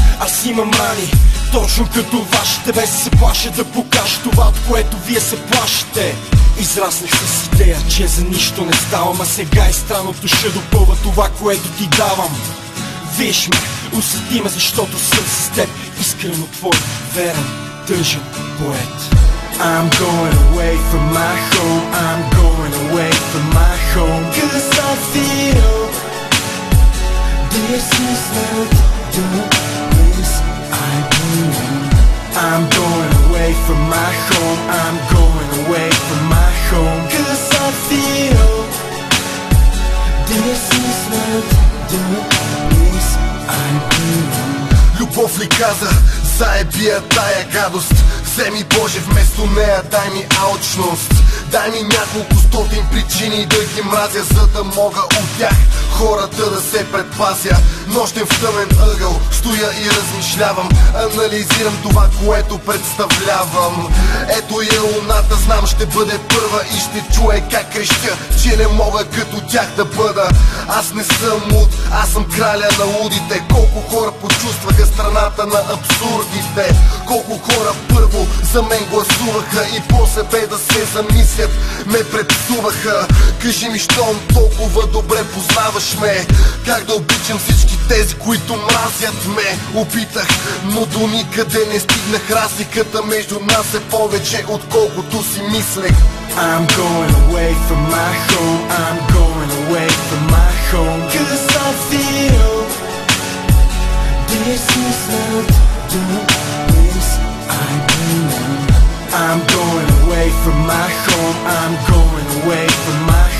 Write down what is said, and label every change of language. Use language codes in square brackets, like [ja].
[bg] Аз имам рани, точно като вашите, без се плаша да покажа това, от което вие се плашите. Израснах с идея, че за нищо не ставам, а сега и странното ще допълва това, което ти давам. Виж ме, усети ме, защото съм с теб, искрено твой, верен, тъжен поет. [en] I'm going away from my home, I'm going away from my home, 'cause I feel this is not the place I belong. I'm going away from my home, I'm going away from my home, 'cause I feel this is not the place I belong. [bg] Любов ли каза, заебия тая гадост, вземи Боже вместо нея, дай ми алчност. Дай ми няколко стотин причини да ги мразя, за да мога от тях хората да се предпазя. Нощем в тъмен ъгъл стоя и размишлявам, анализирам това, което представлявам. Ето я луната, знам ще бъде първа и ще чуе как крещя, че не мога като тях да бъда. Аз не съм луд, аз съм краля на лудите. Колко хора почувстваха страната на абсурдите, колко хора първо за мен гласуваха и после бе да се замислят ме предпсуваха. Кажи ми, щом толкова добре познаваш ме, как да обичам всички тези, които мразят ме. Опитах, но до никъде не стигнах. Разликата между нас е повече, отколкото си мислех. [en] I'm going away from my home, I'm going away from my home, 'cause I feel this is not the place I belong. I'm going away from my home, I'm going away from my